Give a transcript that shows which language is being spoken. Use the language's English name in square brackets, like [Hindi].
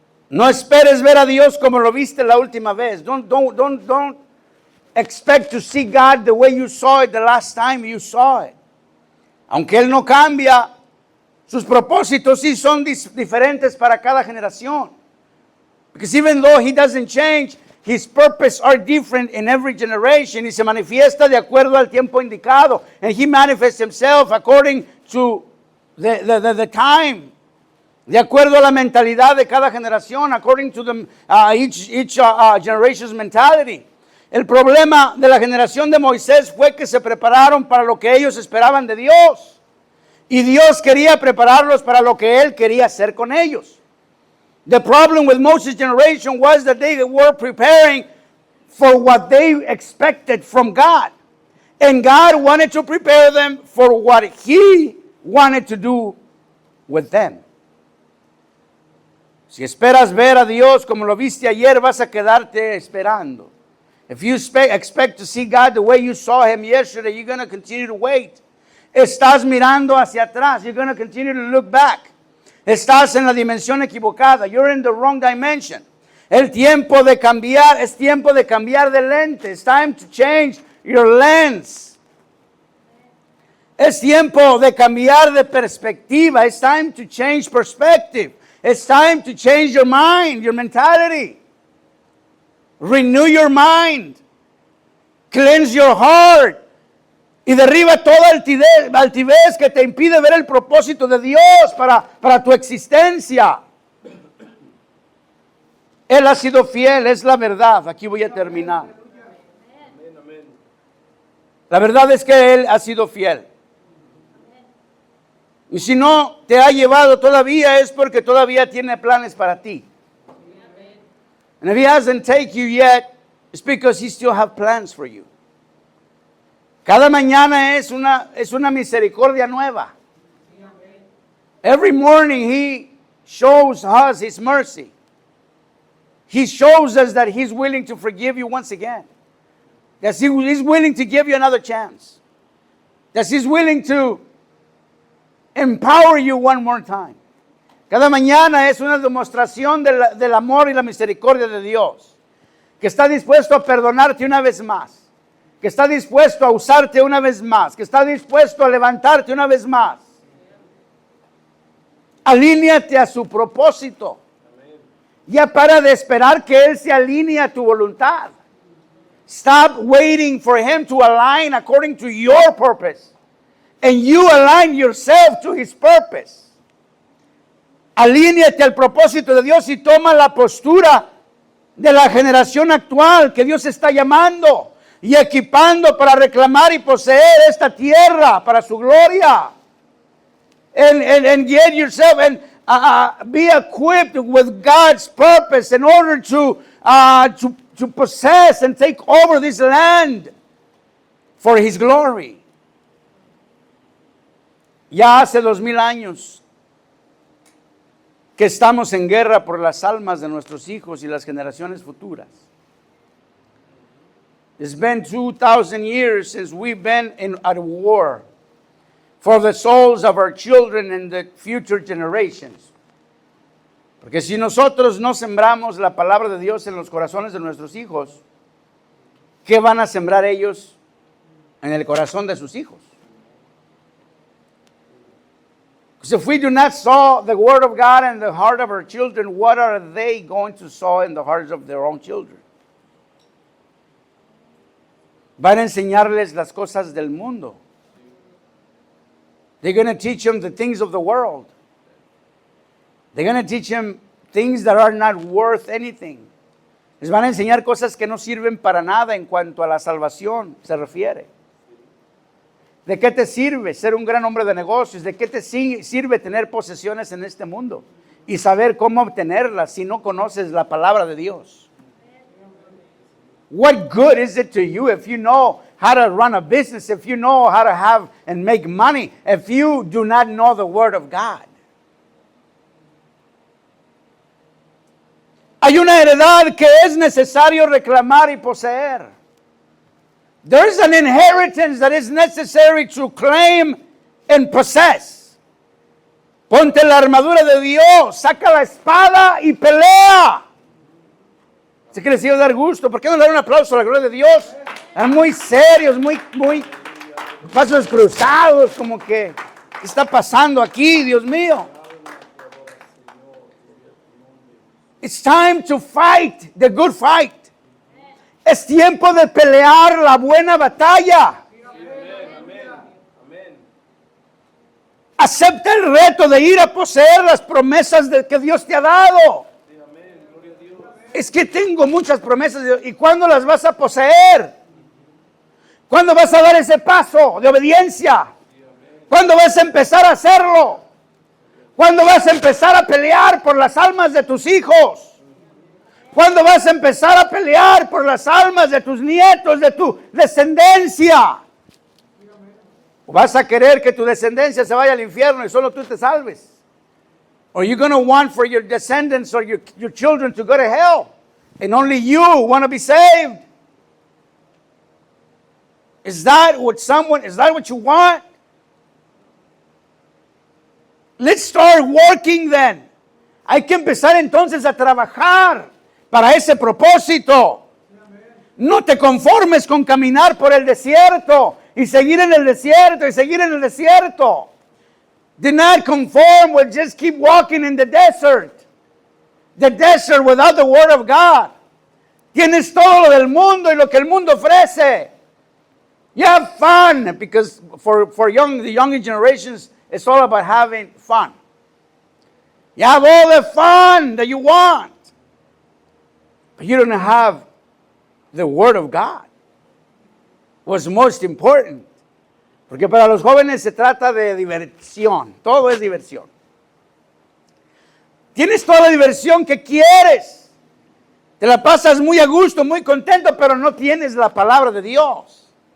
[Spanish] No esperes ver a Dios como lo viste la última vez. [English] Don't expect to see God the way you saw it the last time you saw it. [Spanish] Aunque Él no cambia, sus propósitos sí son diferentes para cada generación. [English] Because even though He doesn't change, His purpose are different in every generation. [Spanish] Y se manifiesta de acuerdo al tiempo indicado. [English] And He manifests Himself according to the time. [Spanish] De acuerdo a la mentalidad de cada generación. [English] According to each generation's mentality. [Spanish] El problema de la generación de Moisés fue que se prepararon para lo que ellos esperaban de Dios. Y Dios quería prepararlos para lo que Él quería hacer con ellos. [English] The problem with Moses' generation was that they were preparing for what they expected from God. And God wanted to prepare them for what He wanted to do with them. [Spanish] Si esperas ver a Dios como lo viste ayer, vas a quedarte esperando. [English] If you expect to see God the way you saw Him yesterday, you're going to continue to wait. [Spanish] Estás mirando hacia atrás. [English] You're going to continue to look back. [Spanish] Estás en la dimensión equivocada. [English] You're in the wrong dimension. [Spanish] El tiempo de cambiar es tiempo de cambiar de lente. [English] It's time to change your lens. [Spanish] Es tiempo de cambiar de perspectiva. [English] It's time to change perspective. It's time to change your mind, your mentality. Renew your mind. Cleanse your heart. [Spanish] Y derriba toda altivez que te impide ver el propósito de Dios para tu existencia. Él ha sido fiel, es la verdad. Aquí voy a terminar. La verdad es que Él ha sido fiel. Y si no te ha llevado todavía es porque todavía tiene planes para ti. [English] And if He hasn't taken you yet, it's because He still has plans for you. [Spanish] Cada mañana es una misericordia nueva. [English] Every morning He shows us His mercy. He shows us that He's willing to forgive you once again. That He's willing to give you another chance. That He's willing to empower you one more time. [Spanish] Cada mañana es una demostración del amor y la misericordia de Dios. Que está dispuesto a perdonarte una vez más. Que está dispuesto a usarte una vez más, que está dispuesto a levantarte una vez más. Alíneate a su propósito. Ya para de esperar que Él se alinee a tu voluntad. [English] Stop waiting for him to align according to your purpose. And you align yourself to his purpose. [Spanish] Alíñate al propósito de Dios y toma la postura de la generación actual que Dios está llamando y equipando para reclamar y poseer esta tierra para su gloria. [English] And get yourself and be equipped with God's purpose in order to possess and take over this land for his glory. [Spanish] Ya hace 2000 años que estamos en guerra por las almas de nuestros hijos y las generaciones futuras. [English] It's been 2,000 years since we've been at war for the souls of our children and the future generations. [Spanish] Porque si nosotros no sembramos la palabra de Dios en los corazones de nuestros hijos, ¿qué van a sembrar ellos en el corazón de sus hijos? [English] Because if we do not sow the word of God in the heart of our children, what are they going to sow in the hearts of their own children? [Spanish] Van a enseñarles las cosas del mundo. [English] They're going to teach them the things of the world. They're going to teach them things that are not worth anything. [Spanish] Les van a enseñar cosas que no sirven para nada en cuanto a la salvación se refiere. ¿De qué te sirve ser un gran hombre de negocios? ¿De qué te sirve tener posesiones en este mundo? Y saber cómo obtenerlas si no conoces la palabra de Dios. [English] What good is it to you if you know how to run a business, if you know how to have and make money, if you do not know the word of God? [Spanish] Hay una heredad que es necesario reclamar y poseer. [English] There's an inheritance that is necessary to claim and possess. [Spanish] Ponte la armadura de Dios, saca la espada y pelea. Sé que les iba a dar gusto. ¿Por qué no le dan un aplauso a la gloria de Dios? Están muy serios, muy pasos cruzados, como que, ¿qué está pasando aquí, Dios mío? [English] It's time to fight the good fight. [Spanish] Es tiempo de pelear la buena batalla. Acepta el reto de ir a poseer las promesas que Dios te ha dado. Es que tengo muchas promesas. ¿Y cuándo las vas a poseer? ¿Cuándo vas a dar ese paso de obediencia? ¿Cuándo vas a empezar a hacerlo? ¿Cuándo vas a empezar a pelear por las almas de tus hijos? ¿Cuándo vas a empezar a pelear por las almas de tus nietos, de tu descendencia? ¿O vas a querer que tu descendencia se vaya al infierno y solo tú te salves? [English] Or you going to want for your descendants or your children to go to hell and only you want to be saved? Is that what you want? Let's start working then. [Spanish] Hay que empezar entonces a trabajar para ese propósito. No te conformes con caminar por el desierto y seguir en el desierto y seguir en el desierto. [English] Do not conform with just keep walking in the desert. The desert without the word of God. [Spanish] Tienes todo lo del mundo y lo que el mundo ofrece. [English] You have fun because for the younger generations, it's all about having fun. You have all the fun that you want. But you don't have the Word of God. What's most important. [Spanish] Porque para los jóvenes se trata de diversión. Todo es diversión. Tienes toda la diversión que quieres. Te la pasas muy a gusto, muy contento, pero no tienes la palabra de Dios.